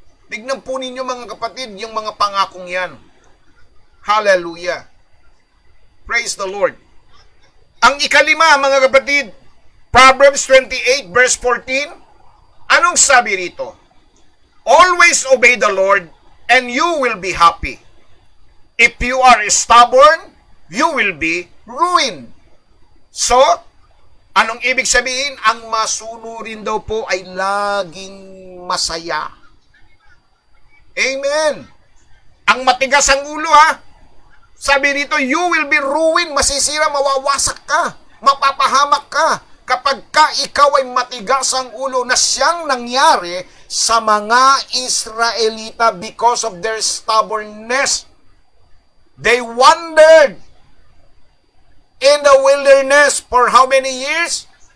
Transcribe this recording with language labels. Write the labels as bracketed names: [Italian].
[Filipino] Tignan po ninyo, mga kapatid, yung mga pangakong yan. Hallelujah. [English] Praise the Lord. [Filipino] Ang ikalima, mga kapatid, Proverbs 28 verse 14, anong sabi rito? [English] Always obey the Lord and you will be happy. If you are stubborn, you will be ruined. [Filipino] So, anong ibig sabihin? Ang masunurin daw po ay laging masaya. Amen. Ang matigas ang ulo, ha? Sabi rito, [English] you will be ruined. [Filipino] Masisira, mawawasak ka. Mapapahamak ka. Kapag ka ikaw ay matigas ang ulo, na siyang nangyari sa mga Israelita [English] because of their stubbornness. They wandered in the wilderness for how many years?